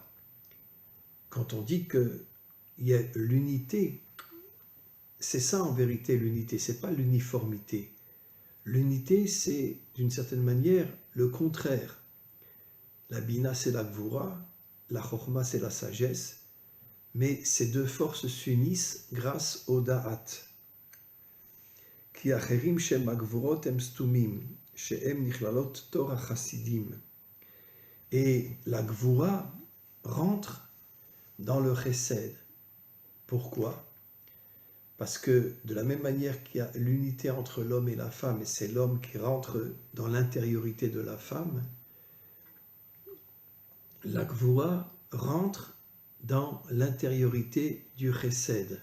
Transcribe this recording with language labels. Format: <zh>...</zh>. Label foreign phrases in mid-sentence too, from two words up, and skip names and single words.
<fr>Quand on dit qu'il y a l'unité, c'est ça en vérité l'unité, c'est pas l'uniformité. L'unité, c'est d'une certaine manière le contraire. La bina, c'est la gvura, la chorma, c'est la sagesse, mais ces deux forces s'unissent grâce au da'at.</fr> <he>כי אחרים שם הגבורות הם סתומים, שהם נכללות תורה חסדים.</he> <fr>Et la gvura rentre dans le chesed. Pourquoi ? Parce que de la même manière qu'il y a l'unité entre l'homme et la femme, et c'est l'homme qui rentre dans l'intériorité de la femme, la gvura rentre dans l'intériorité du chesed.</fr>